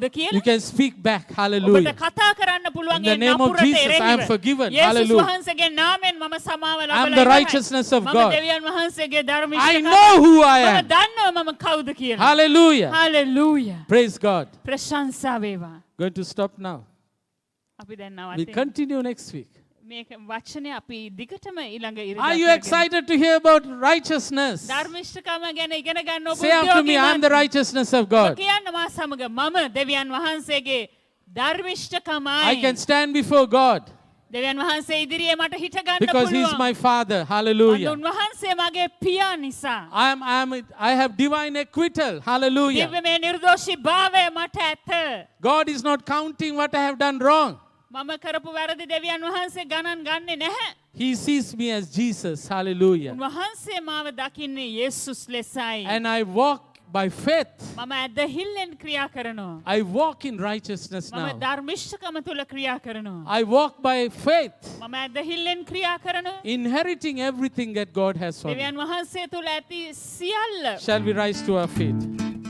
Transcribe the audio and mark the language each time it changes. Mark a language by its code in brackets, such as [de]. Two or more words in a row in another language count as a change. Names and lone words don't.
[en] you [si] කියලා [en] can speak back. [si] ඔබට [en] Hallelujah. [si] කතා කරන්න පුළුවන් [en] In the [si] ඒ [en] name of [si] නපුරට [en] Jesus, I am [si] එරෙහිව. [en] forgiven. [si] යේසුස් [en] Hallelujah. [si] වහන්සේගේ නාමයෙන් මම සමාව [en] I am [si] ලබලා [en] the [si] ඉවරයි. [en] righteousness of [si] මම [en] God. [si] දෙවියන් වහන්සේගේ [en] I [si] ධර්මීය [en] know who I [si] මම [en] am. [si] දන්නවා මම කවුද කියලා. [en] Hallelujah. Hallelujah. Praise God. [si] ප්‍රශංසා වේවා. [en] Going to stop now. [si] අපි දැන් [en] We [si] නවතිමු. [en] continue next week. [si] මේක වචනේ අපි දිගටම ඊළඟ ඉරිදා [en] Are you [si] කරගෙන. [en] excited to hear about righteousness? [si] ධර්මිෂ්ඨකම ගැන ඉගෙන ගන්න ඔබ [en] Say after me, I am the righteousness of [si] ඔබ [en] God. [si] කියන්න මා සමග මම දෙවියන් වහන්සේගේ ධර්මිෂ්ඨකමයි. [en] I can stand before God [si] දෙවියන් වහන්සේ ඉදිරියේ මට හිට ගන්න [en] because He is [si] පුළුවන්. [en] my Father. Hallelujah. [si] උන්වහන්සේ මගේ පියා නිසා. [en] I have divine acquittal. Hallelujah. [si] දිව්‍යමය නිර්දෝෂී භාවය මට ඇත. [en] God is not counting what I have done wrong. [si] මම කරපු වැරදි දෙවියන් වහන්සේ ගණන් ගන්නේ නැහැ. [en] He sees me as Jesus. Hallelujah. [si] උන්වහන්සේ මාව දකින්නේ යේසුස් ලෙසයි. [en] And I walk by faith. [si] මම ඇදහිල්ලෙන් ක්‍රියා කරනවා. [en] I walk in righteousness [si] මම [en] now. [si] ධර්මිෂ්ඨකම තුල ක්‍රියා කරනවා. [en] I walk by faith, [si] මම ඇදහිල්ලෙන් ක්‍රියා කරනවා. [en] inheriting everything that God has for me. [si] දෙවියන් වහන්සේ තුල ඇති සියල්ල. [en] Shall we rise to our feet?